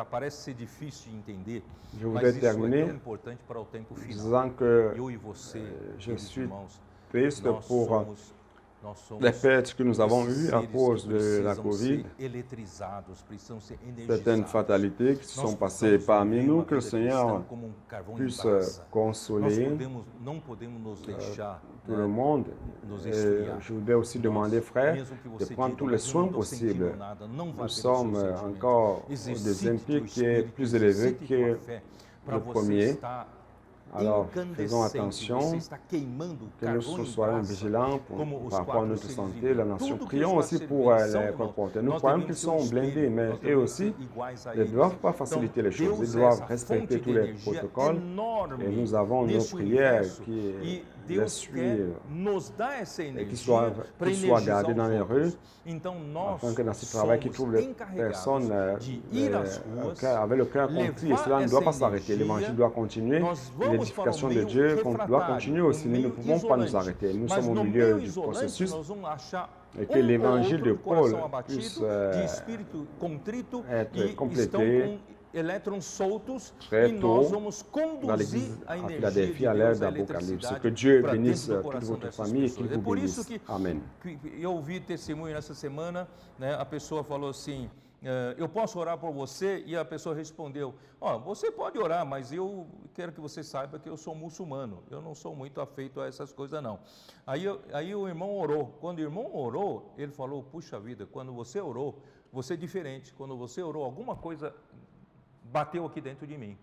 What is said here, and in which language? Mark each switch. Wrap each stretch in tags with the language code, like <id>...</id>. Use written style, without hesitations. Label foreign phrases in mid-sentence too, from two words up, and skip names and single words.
<fr>Je voudrais terminer disant que je suis triste pour les pertes que nous avons eues à cause de la COVID, certaines fatalités qui se sont passées parmi nous, que le Seigneur puisse consoler tout le monde. Et je voudrais aussi demander, frères, de prendre tous les soins possibles. Nous sommes encore au deuxième pic qui est plus élevé que le premier. Alors, faisons attention</fr> <pt>você está queimando</pt> <fr>que nous</fr> <pt>carvão em</pt> <fr>soyons</fr> <pt>brasa,</pt> <fr>vigilants</fr> <pt>como os</pt> <fr>par rapport à</fr> <pt>quatro</pt> <fr>notre</fr> <pt>seres</pt> <fr>santé, la</fr> <pt>viventes.</pt> <fr>nation.</fr> <pt>Tudo que</pt> <fr>Prions</fr> <pt>os</pt> <fr>aussi</fr> <pt>quatro</pt> <fr>pour</fr> <pt>seres viventes</pt> <fr>les</fr> <pt>são,</pt> <fr>colporteurs. Nous</fr> <pt>nós</pt> <fr>croyons</fr> <pt>devemos</pt> <fr>qu'ils</fr> <pt>ser um</pt> <fr>sont blindés,</fr> <pt>espelho,</pt> <fr>mais</fr> <pt>nós</pt> <fr>eux</fr> <pt>devemos</pt> <fr>aussi</fr> <pt>ser iguais a</pt> <fr>ne</fr> <pt>eles.</pt> <fr>doivent pas</fr> <pt>Então,</pt> <fr>faciliter les choses.</fr> <pt>Deus</pt> <fr>Ils</fr> <pt>é</pt> <fr>doivent</fr> <pt>essa</pt> <fr>respecter</fr> <pt>fonte</pt> <fr>tous</fr> <pt>de</pt> <fr>les</fr> <pt>energia</pt> <fr>protocoles.</fr> <pt>enorme</pt> <fr>Et nous avons nos</fr> <pt>nesse</pt> <fr>prières</fr> <pt>universo</pt> <fr>qui</fr> <pt>e</pt> <fr>les</fr> <pt>Deus quer</pt> <fr>suivent</fr> <pt>nos dar essa</pt> <fr>et qui</fr> <pt>energia</pt> <fr>soient,</fr> <pt>para</pt> <fr>qu'ils soient</fr> <pt>energizar</pt> <fr>gardés</fr> <pt>os</pt> <fr>dans les rues,</fr> <pt>outros. Então nós</pt> <fr>afin que dans ce travail qui</fr> <pt>somos</pt> <fr>trouve les</fr> <pt>encarregados</pt> <fr>personnes</fr> <pt>de ir às ruas,</pt> <fr>avec le cœur contrit. Et cela ne doit pas s'arrêter. L'évangile doit continuer. L'édification de Dieu doit continuer aussi. Nous ne pouvons pas nous arrêter. Nous sommes au milieu du processus. Et que l'évangile de Paul puisse être complété</fr> <pt>elétrons soltos</pt> <fr>très</fr> <pt>e</pt> <fr>tôt</fr> <pt>nós vamos</pt> <fr>dans</fr> <pt>conduzir</pt> <fr>l'église</fr> <pt>a</pt> <fr>à</fr> <pt>energia de</pt> <fr>Philadelphie à</fr> <pt>Deus,</pt> <fr>l'ère</fr> <pt>a</pt> <fr>d'Apocalypse.</fr> <pt>eletricidade</pt> <fr>Que Dieu</fr> <pt>para</pt> <fr>bénisse</fr> <pt>dentro do</pt> <fr>toute</fr> <pt>coração</pt> <fr>votre</fr> <pt>dessas</pt> <fr>famille et qu'il</fr> <pt>pessoas. É</pt> <fr>vous</fr> <pt>por isso</pt> <fr>bénisse.</fr> <pt>que</pt> <fr>Amen.</fr> <pt>eu ouvi testemunho nessa semana, né, a pessoa falou assim, eu posso orar por você? E a pessoa respondeu, você pode orar, mas eu quero que você saiba que eu sou muçulmano, eu não sou muito afeito a essas coisas não. Aí o irmão orou, quando o irmão orou, ele falou, puxa vida, quando você orou, você é diferente, quando você orou, alguma coisa bateu aqui dentro de mim.</pt>